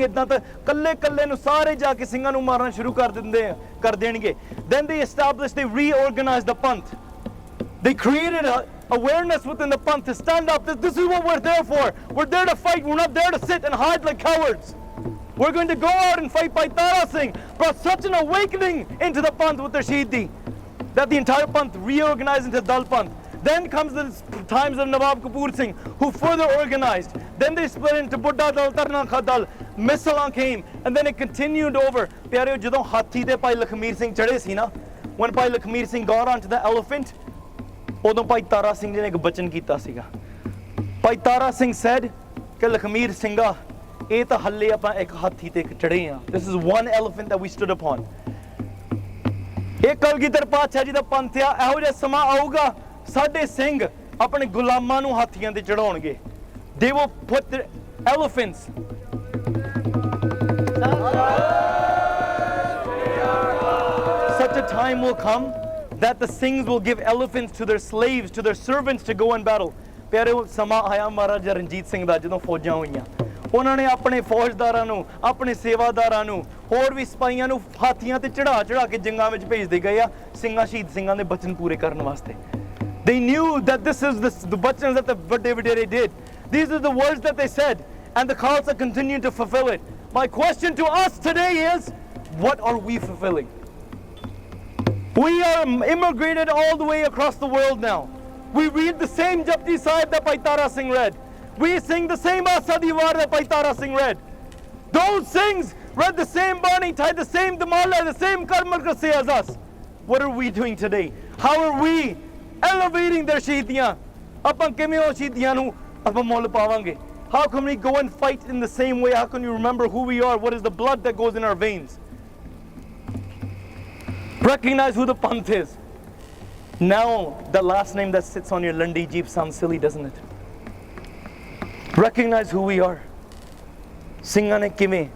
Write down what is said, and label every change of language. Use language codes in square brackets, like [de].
[pa] ਇਦਾਂ ਤਾਂ ਕੱਲੇ ਨੂੰ ਸਾਰੇ ਜਾ ਕੇ ਸਿੰਘਾਂ ਨੂੰ ਮਾਰਨਾ ਸ਼ੁਰੂ ਕਰ ਦੇਣਗੇ. [en] Then they established, they reorganized the Panth. They created awareness within the Panth to stand up. This is what we're there for. We're there to fight. We're not there to sit and hide like cowards. We're going to go out and fight. Bhai Tara Singh brought such an awakening into the Panth with their Shahidi that the entire Panth reorganized into Dal Panth. Then comes the times of Nawab Kapoor Singh, who further organized. Then they split into Buddha Dal, Tarna Dal, Misalan came, and then it continued over. [pa] Pyareo, ਜਦੋਂ ਹਾਥੀ ਤੇ ਭਾਈ ਲਖਮੀਰ ਸਿੰਘ ਚੜੇ ਸੀ ਨਾ, [en] when Bhai Lakhmir Singh got onto the elephant, [pa] ਉਦੋਂ ਭਾਈ ਤਾਰਾ ਸਿੰਘ ਜੀ ਨੇ ਇੱਕ ਬਚਨ ਕੀਤਾ ਸੀਗਾ. ਭਾਈ ਤਾਰਾ ਸਿੰਘ said ਕਿ ਲਖਮੀਰ ਸਿੰਘਾ, ਇਹ ਤਾਂ ਹੱਲੇ ਆਪਾਂ ਇੱਕ ਹਾਥੀ ਤੇ ਚੜੇ ਆ. [en] This is one elephant that we stood upon. [pa] ਇਹ ਕਲਗੀਧਰ ਪਾਤਸ਼ਾਹ ਜੀ ਦਾ ਪੰਥ ਆ. ਇਹੋ ਜਿਹਾ ਸਮਾਂ ਆਊਗਾ, ਸਾਡੇ ਸਿੰਘ ਆਪਣੇ ਗੁਲਾਮਾਂ ਨੂੰ ਹਾਥੀਆਂ ਤੇ ਚੜਾਉਣਗੇ. [en] They will put their elephants. Such a time will come that the Singhs will give elephants to their slaves, to their servants to go and battle. [pa] ਪਿਆਰੇ, ਸਮਾਂ ਆਇਆ ਮਹਾਰਾਜਾ ਰਣਜੀਤ ਸਿੰਘ ਦਾ, ਜਦੋਂ ਫੌਜਾਂ ਹੋਈਆਂ, ਉਹਨਾਂ ਨੇ ਆਪਣੇ ਫੌਜਦਾਰਾਂ ਨੂੰ, ਆਪਣੇ ਸੇਵਾਦਾਰਾਂ ਨੂੰ, ਹੋਰ ਵੀ ਸਿਪਾਹੀਆਂ ਨੂੰ ਹਾਥੀਆਂ ਤੇ ਚੜਾ ਕੇ ਜੰਗਾਂ ਵਿੱਚ ਭੇਜਦੇ ਗਏ ਆ, ਸ਼ਹੀਦ ਸਿੰਘਾਂ ਦੇ ਬਚਨ ਪੂਰੇ ਕਰਨ ਵਾਸਤੇ. [en] They knew that this is the bachans that the Vadevadere did. These are the words that they said, and the Khalsa continued to fulfill it. My question to us today is, what are we fulfilling? We are immigrated all the way across the world now. We read the same Japji Sahib that Bhai Tara Singh read. We sing the same Asa Diwar that Bhai Tara Singh read. Those Singhs read the same Bani, tied the same Damala, the same Karmal Kasi as us. What are we doing today? How are we elevating their shahidiyan? [pa] Apan kiਵੇਂ ਉਹ ਸ਼ਹੀਦੀਆਂ ਨੂੰ ਆਪਾਂ ਮੁੱਲ ਪਾਵਾਂਗੇ? [en] How can we go and fight in the same way? How can you remember who we are? What is the blood that goes in our veins? Recognize who the Panth is. Now the last name that sits on your Lundi Jeep sounds silly, doesn't it? Recognize who we are. [pa] ਸਿੰਘਾਂ ਨੇ ਕਿਵੇਂ?